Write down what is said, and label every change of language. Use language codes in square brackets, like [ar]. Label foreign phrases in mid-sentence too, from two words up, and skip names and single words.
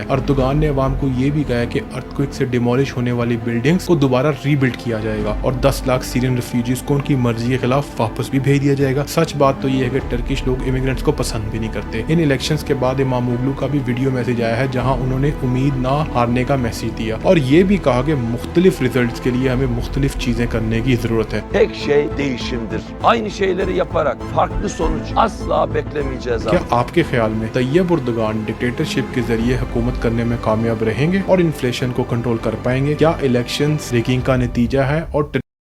[hi] अर्दोगान ने अवाम को ये भी कहा है कि अर्थक्वेक से डिमोलिश होने वाली बिल्डिंग्स को दोबारा रीबिल्ड किया जाएगा और 10 लाख [en] Syrian refugees [hi] को उनकी मर्जी के खिलाफ वापस भी भेज दिया जाएगा। सच बात तो ये है कि टर्किश लोग इमिग्रेंट्स को पसंद भी नहीं करते। इन इलेक्शंस के बाद इमामोग्लू का भी [en] video message [hi] आया है जहां उन्होंने उम्मीद ना हारने का मैसेज दिया और ये भी कहा कि मुख्तलिफ रिजल्ट्स के लिए हमें मुख्तलिफ चीजें करने की जरूरत है। [tr] Tek şey değişimdir. Aynı şeyleri yaparak farklı sonuç asla beklemeyeceğiz. [hi] क्या आपके ख्याल में तैयब अर्दोगान डिक्टेटरशिप के जरिए हुकूमत करने में कामयाब रहेंगे और इन्फ्लेशन को कंट्रोल कर पाएंगे? क्या [en] elections rigging [hi] का नतीजा है और